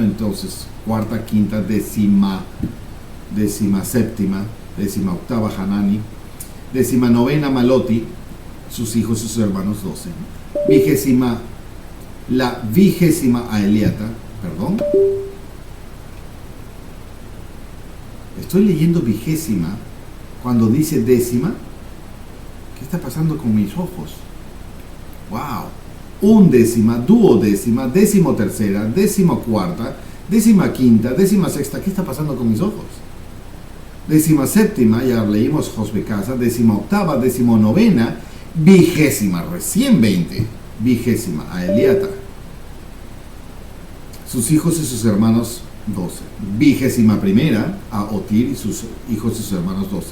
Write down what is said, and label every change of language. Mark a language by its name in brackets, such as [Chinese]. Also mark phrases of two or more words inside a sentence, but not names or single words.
[Spanish] Entonces cuarta, quinta, décima séptima, 18ª Hanani, 19ª Maloti, sus hijos y sus hermanos 12. La 20ª a Eliata, perdón. estoy leyendo vigésima cuando dice décima. ¿Qué está pasando con mis ojos? ¡Wow! Undécima, duodécima, decimotercera, decimocuarta, decimaquinta, decimasexta. ¿Qué está pasando con mis ojos? Decimaséptima, ya leímos Josbe Casa. Decimooctava, decimonovena, vigésima, recién 20. Vigésima, a Eliata. Sus hijos y sus hermanos 12. Vigésima primera, a Otir y sus hijos y sus hermanos 12.